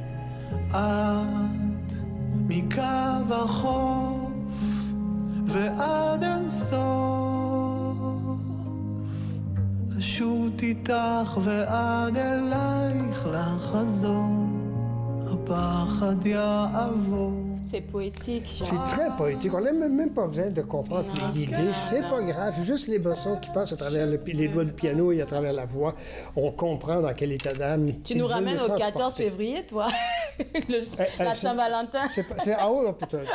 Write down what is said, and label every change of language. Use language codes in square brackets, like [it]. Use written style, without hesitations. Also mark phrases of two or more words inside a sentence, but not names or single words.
[he] את מקו החוף ועד אינסוף פשוט איתך ועד אלייך לחזור, הפחד יעבור. [fr] C'est poétique. C'est très poétique. On n'a même pas besoin de comprendre l'idée. C'est pas grave. Juste les bossons qui passent à travers les doigts du piano et à travers la voix. On comprend dans quel état d'âme. Tu nous ramènes au 14 février, toi. La Saint-Valentin. Ah oui, peut-être.